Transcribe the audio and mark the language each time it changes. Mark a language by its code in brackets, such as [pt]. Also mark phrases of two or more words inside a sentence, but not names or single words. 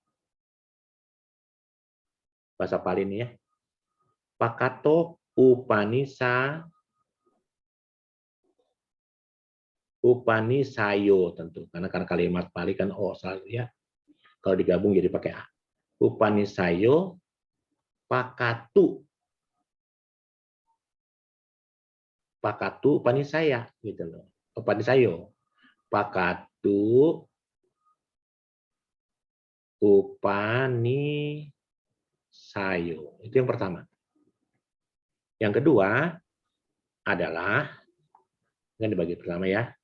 [id] Bahasa Pali ini ya. [pi] Pakato Upanisayo tentu. [id] Karena kalimat Pali kan selalu ya. Kalau digabung jadi pakai A. [pi] Upanisayo pakatu. Pakatu upanisaya gitu loh. Upanisayo. Pakatu upanisayo. Itu yang pertama. [id] Yang kedua adalah, kan dibagi pertama ya.